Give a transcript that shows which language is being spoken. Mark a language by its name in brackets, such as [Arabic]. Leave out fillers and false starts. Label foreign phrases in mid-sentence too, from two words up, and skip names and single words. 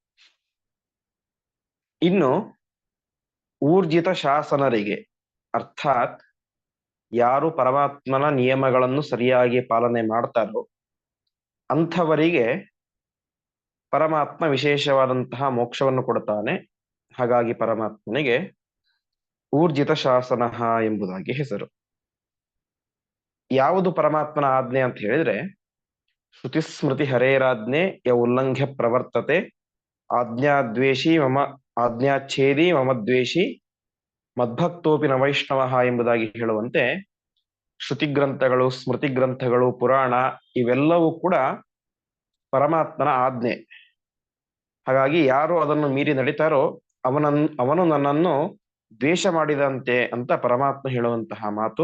[Kannada] ಇನ್ನು ಊರ್ಜಿತ ಶಾಸನರಿಗೆ, ಅರ್ಥಾತ್ ಯಾರು ಪರಮಾತ್ಮನ ನಿಯಮಗಳನ್ನು ಸರಿಯಾಗಿ ಪಾಲನೆ ಮಾಡ್ತಾರೋ ಅಂಥವರಿಗೆ ಪರಮಾತ್ಮ ವಿಶೇಷವಾದಂತಹ ಮೋಕ್ಷವನ್ನು ಕೊಡ್ತಾನೆ, ಹಾಗಾಗಿ ಪರಮಾತ್ಮನಿಗೆ ಊರ್ಜಿತ ಶಾಸನ ಎಂಬುದಾಗಿ ಹೆಸರು. ಯಾವುದು ಪರಮಾತ್ಮನ ಆಜ್ಞೆ ಅಂತ ಹೇಳಿದ್ರೆ, [Sanskrit] ಶ್ರುತಿಸ್ಮೃತಿ ಹರೇರಾಜ್ಞೆ ಯ ಉಲ್ಲಂಘ್ಯ ಪ್ರವರ್ತತೆ ಆಜ್ಞಾದ್ವೇಷಿ ಮಮ ಆಜ್ಞಾಚ್ಛೇದಿ ಮಮ ದ್ವೇಷಿ ಮದ್ಭಕ್ತೋಪಿ ನ ವೈಷ್ಣವ [Kannada] ಎಂಬುದಾಗಿ ಹೇಳುವಂತೆ, ಶ್ರುತಿ ಗ್ರಂಥಗಳು, ಸ್ಮೃತಿ ಗ್ರಂಥಗಳು, ಪುರಾಣ ಇವೆಲ್ಲವೂ ಕೂಡ ಪರಮಾತ್ಮನ ಆಜ್ಞೆ. ಹಾಗಾಗಿ ಯಾರು ಅದನ್ನು ಮೀರಿ ನಡೀತಾರೋ ಅವನು ನನ್ನನ್ನು ದ್ವೇಷ ಮಾಡಿದಂತೆ ಅಂತ ಪರಮಾತ್ಮ ಹೇಳುವಂತಹ ಮಾತು.